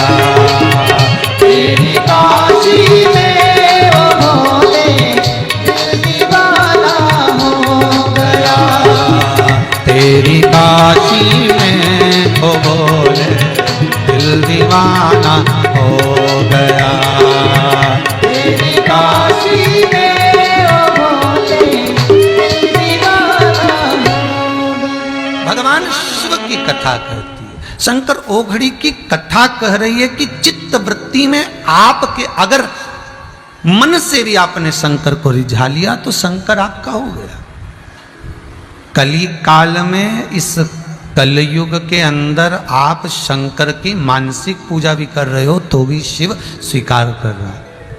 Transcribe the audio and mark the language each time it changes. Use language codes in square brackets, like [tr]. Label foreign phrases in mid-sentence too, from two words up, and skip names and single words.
[hi] तेरी काशी में ओ भोले दिल दीवाना हो गया, तेरी काशी में ओ भोले दिल दीवाना हो गया, तेरी काशी में ओ भोले दिल दीवाना हो गया। भगवान शिव की कथा कहती है, शंकर ओघड़ी की कथा कह रही है कि चित्त वृत्ति में आपके अगर मन से भी आपने शंकर को रिझा लिया तो शंकर आपका हो गया। कली काल में इस कलयुग के अंदर आप शंकर की मानसिक पूजा भी कर रहे हो तो भी शिव स्वीकार कर रहा है।